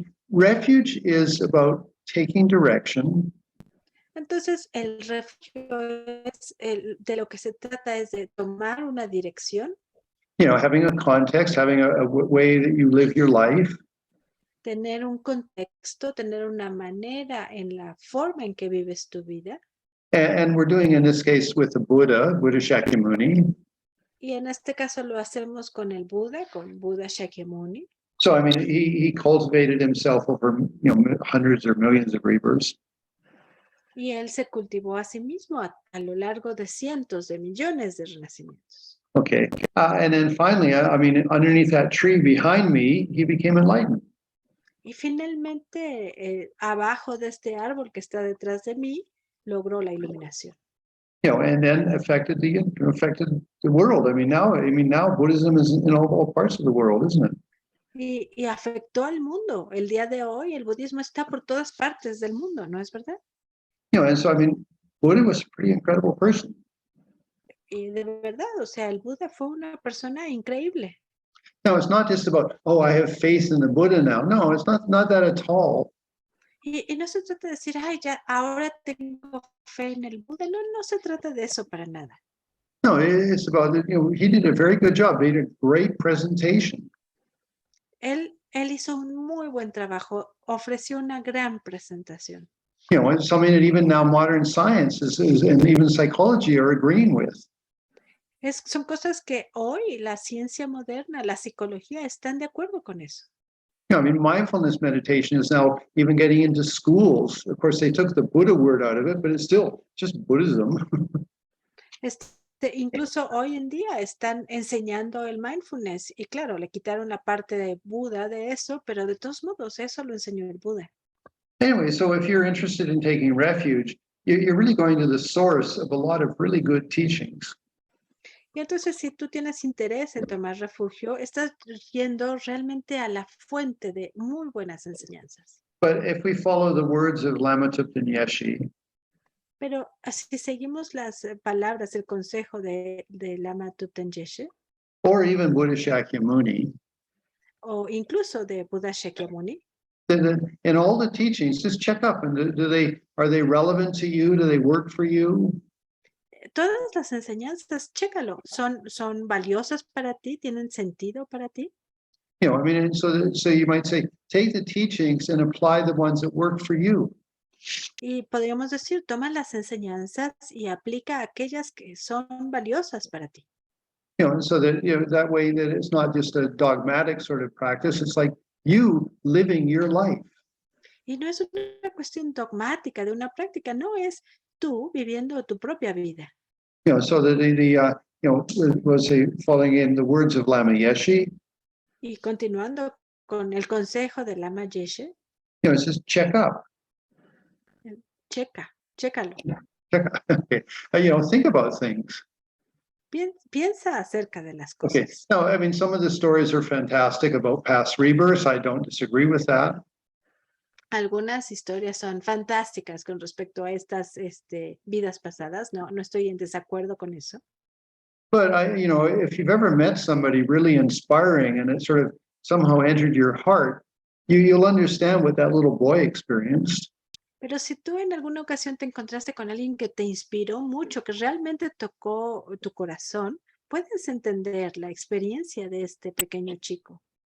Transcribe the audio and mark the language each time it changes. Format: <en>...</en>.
<en>refuge is about taking direction.</en> <es>Entonces, el refugio es de lo que se trata es de tomar una dirección,</es> <en>Having a context, having a way that you live your life,</en> <es>tener un contexto, tener una manera en la forma en que vives tu vida.</es> <en>and we're doing in this case with the Buddha Shakyamuni.</en> <es>Y en este caso lo hacemos con el Buda, con Buda Shakyamuni.</es> <en>So I mean, he cultivated himself over hundreds or millions of rebirths.</en> <es>Y él se cultivó a sí mismo a lo largo de cientos de millones de renacimientos.</es> <en>Okay, and then finally, I mean, underneath that tree behind me, he became enlightened.</en> <es>Y finalmente, abajo de este árbol que está detrás de mí, logró la iluminación.</es> <en>And then affected the world. I mean, now Buddhism is in all parts of the world, isn't it?</en> <es>Y afectó al mundo. El día de hoy, el budismo está por todas partes del mundo, ¿no es verdad?</es> <en>And so I mean, Buddha was a pretty incredible person.</en> <es>Y de verdad, o sea, el Buda fue una persona increíble.</es> <en>Now, it's not just about, oh, I have faith in the Buddha now. No, it's not that at all.</en> <es>Y no se trata de decir, ay, ya, ahora tengo fe en el Buda. No, no se trata de eso para nada.</es> <en>No, it's about, he did a very good job. He did a great presentation.</en> <es>Él hizo un muy buen trabajo, ofreció una gran presentación.</es> <en>It's something that even now modern science and even psychology are agreeing with.</en> <es>Son cosas que hoy la ciencia moderna, la psicología están de acuerdo con eso.</es> <en>I mean, mindfulness meditation is now even getting into schools. Of course, they took the Buddha word out of it, but it's still just Buddhism.</en> <es>Incluso hoy en día están enseñando el mindfulness y claro, le quitaron la parte de Buda de eso, pero de todos modos eso lo enseñó el Buda.</es> <en>Anyway, so if you're interested in taking refuge, you're really going to the source of a lot of really good teachings.</en> <es>Y entonces, si tú tienes interés en tomar refugio, estás yendo realmente a la fuente de muy buenas enseñanzas.</es> <en>But if we follow the words of Lama Tupten Yeshi,</en> <es>Pero si seguimos las palabras, el consejo de Lama Tupten Geshe,</es> <en>or even Buddha Shakyamuni,</en> <es>o incluso de Buda Shakyamuni,</es> <en>then in all the teachings, just check up and are they relevant to you? Do they work for you?</en> <es>todas las enseñanzas, chécalo, son valiosas para ti, tienen sentido para ti.</es> <en>I mean, so you might say, take the teachings and apply the ones that work for you.</en> <es>Y podríamos decir, toma las enseñanzas y aplica aquellas que son valiosas para ti.</es> <en>So that, that way that it's not just a dogmatic sort of practice. It's like you living your life.</en> <es>Y no es una cuestión dogmática de una práctica, no es tú viviendo tu propia vida.</es> <en>So that was following in the words of Lama Yeshe.</en> <es>Y continuando con el consejo de Lama Yeshe,</es> <en>It says check up.</en> <es>chécalo.</es> <en>Check up. Okay. Think about things.</en> <es>Piensa acerca de las</es> <en>Okay.</en> <es>cosas.</es> <en>No, I mean, some of the stories are fantastic about past rebirths. I don't disagree with that.</en> <es>Algunas historias son fantásticas con respecto a estas vidas pasadas. No estoy en desacuerdo con eso.</es> <en>But if you've ever met somebody really inspiring and it sort of somehow entered your heart, you'll understand what that little boy experienced.</en> <es>Pero si tú en alguna ocasión te encontraste con alguien que te inspiró mucho, que realmente tocó tu corazón, puedes entender la experiencia de este pequeño chico.</es>